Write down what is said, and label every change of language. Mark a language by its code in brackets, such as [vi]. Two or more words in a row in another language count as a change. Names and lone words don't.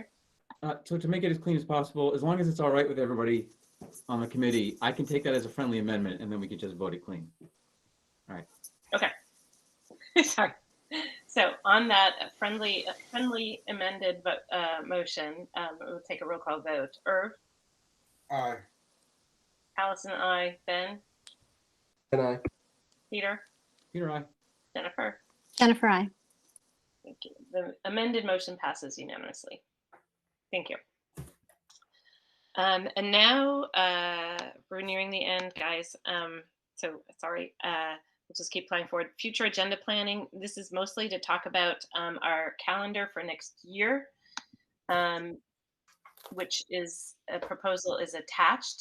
[en] So to make it as clean as possible, as long as it's all right with everybody on the committee, I can take that as a friendly amendment and then we could just vote it clean. All right. Okay. Sorry. So on that friendly amended motion, we'll take a roll call vote. Irv? Aye. Allison, aye. Ben? And I. Peter? Peter, aye. Jennifer? Jennifer, I. Thank you. The amended motion passes unanimously. Thank you. And now we're nearing the end, guys. So sorry. We'll just keep playing forward. Future agenda planning. This is mostly to talk about our calendar for next year, which is a proposal is attached.